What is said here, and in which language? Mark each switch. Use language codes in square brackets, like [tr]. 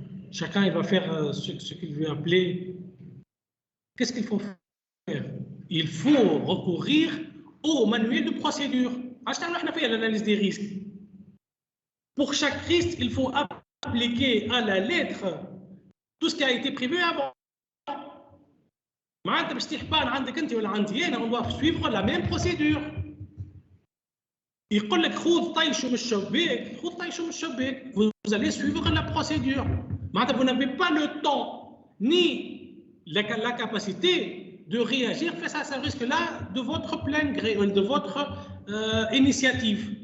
[fr] chacun il va faire ce qu'il veut appeler. Qu'est-ce qu'il faut faire? Il faut recourir au manuel de procédure. On a fait l'analyse des risques. Pour chaque risque, il faut appliquer à la lettre tout ce qui a été prévu avant. [ar] معناتها باش تحبان عندك انت ولا عندي انا [fr] on doit suivre la même procédure. [ar] يقول لك خذ طيشه من الشباك، خذ طيشه من الشباك. [fr] Vous allez suivre la procédure. [ar] معناتها [fr] vous n'avez pas le temps ni la capacité de réagir face à ce risque-là de votre plein gré ou de votre initiative.